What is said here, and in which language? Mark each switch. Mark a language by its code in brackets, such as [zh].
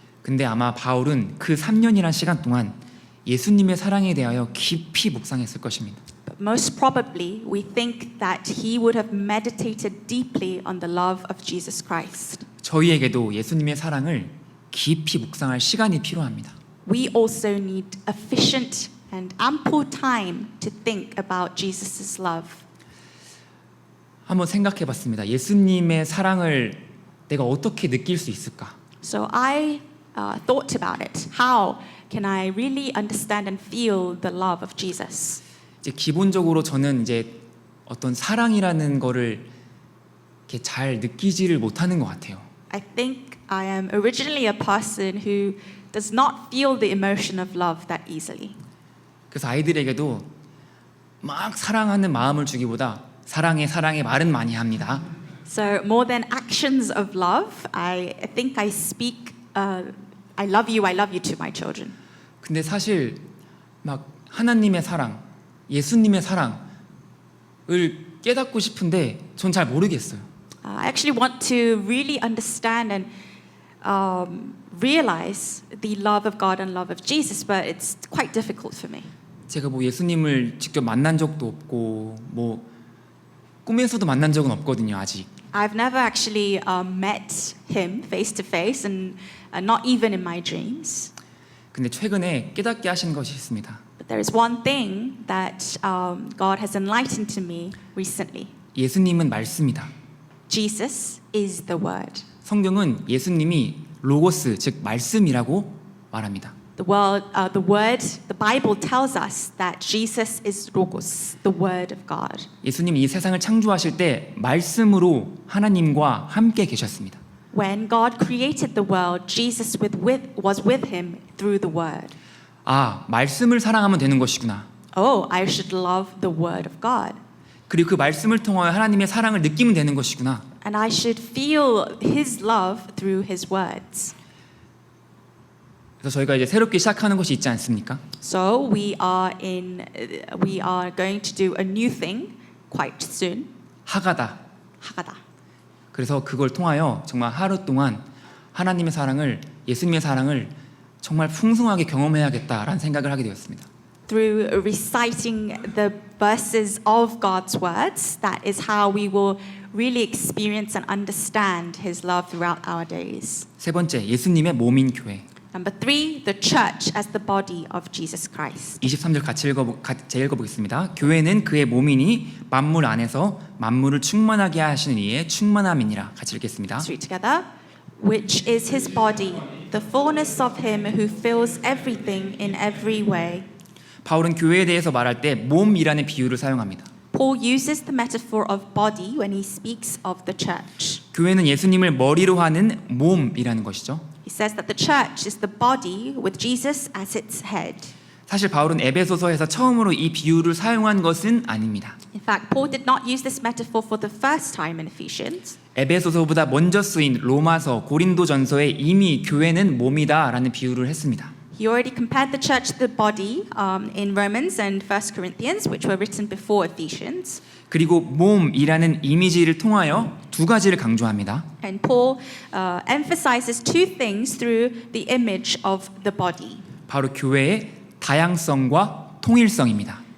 [ko] 근데 아마 바울은 그 3년이란 시간 동안 예수님의 사랑에 대하여 깊이 묵상했을 것입니다. [en] But most probably, we think that he would have meditated deeply on the love of Jesus Christ. [ko] 저희에게도 예수님의 사랑을 깊이 묵상할 시간이 필요합니다. [en] We also need efficient and ample time to think about Jesus' love. [ko] 한번 생각해 봤습니다. 예수님의 사랑을 내가 어떻게 느낄 수 있을까? [en] So I thought about it. How can I really understand and feel the love of Jesus? [ko] 이제 기본적으로 저는 이제 어떤 사랑이라는 거를 이렇게 잘 느끼지를 못하는 것 같아요. [en] I think I am originally a person who does not feel the emotion of love that easily. [ko] 그래서 아이들에게도 막 사랑하는 마음을 주기보다 사랑해 말은 많이 합니다. [en] So more than actions of love, I think I speak I love you to my children. [ko] 근데 사실 막 하나님의 사랑, 예수님의 사랑을 깨닫고 싶은데 전 잘 모르겠어요. [en] I actually want to really understand and realize the love of God and love of Jesus, but it's quite difficult for me. [ko] 제가 뭐 예수님을 직접 만난 적도 없고 뭐 꿈에서도 만난 적은 없거든요, 아직. [en] I've never actually met him face to face, and not even in my dreams. [ko] 근데 최근에 깨닫게 하신 것이 있습니다. [en] But there is one thing that God has enlightened to me recently. [ko] 예수님은 말씀이다. [en] Jesus is the Word. [ko] 성경은 예수님이 로고스, 즉 말씀이라고 말합니다. [en] The Bible tells us that Jesus is Logos, the Word of God. [ko] 예수님이 이 세상을 창조하실 때 말씀으로 하나님과 함께 계셨습니다. [en] When God created the world, Jesus was with him through the Word. [ko] 아, 말씀을 사랑하면 되는 것이구나. [en] Oh, I should love the Word of God. [ko] 그리고 그 말씀을 통하여 하나님의 사랑을 느끼면 되는 것이구나. [en] And I should feel His love through His words. [ko] 그래서 저희가 이제 새롭게 시작하는 것이 있지 않습니까? [en] So we are going to do a new thing quite soon. [ko] 하가다. 하가다. 그래서 그걸 통하여 정말 하루 동안 하나님의 사랑을, 예수님의 사랑을 정말 풍성하게 경험해야겠다라는 생각을 하게 되었습니다. [en] Through reciting the verses of God's words, that is how we will really experience and understand His love throughout our days. [ko] 세 번째, 예수님의 몸인 교회. [en] Number 3, the church as the body of Jesus Christ. [ko] 23절 같이 읽어보겠습니다. 교회는 그의 몸이니 만물 안에서 만물을 충만하게 하시는 이의 충만함이니라. 같이 읽겠습니다. [en] Let's read together. Which is His body, the fullness of Him who fills everything in every way. [ko] 바울은 교회에 대해서 말할 때 몸이라는 비유를 사용합니다. [en] Paul uses the metaphor of body when he speaks of the church. [ko] 교회는 예수님을 머리로 하는 몸이라는 것이죠. [en] He says that the church is the body with Jesus as its head. [ko] 사실 바울은 에베소서에서 처음으로 이 비유를 사용한 것은 아닙니다. [en] In fact, Paul did not use this metaphor for the first time in Ephesians. [ko] 에베소서보다 먼저 쓰인 로마서, 고린도전서에 이미 교회는 몸이다라는 비유를 했습니다. [en] He already compared the church to the body in Romans and 1 Corinthians, which were written before Ephesians. [ko] 그리고 몸이라는 이미지를 통하여 두 가지를 강조합니다. [en] And Paul emphasizes two things through the image of the body. [ko] 바로 교회의 다양성과 통일성입니다.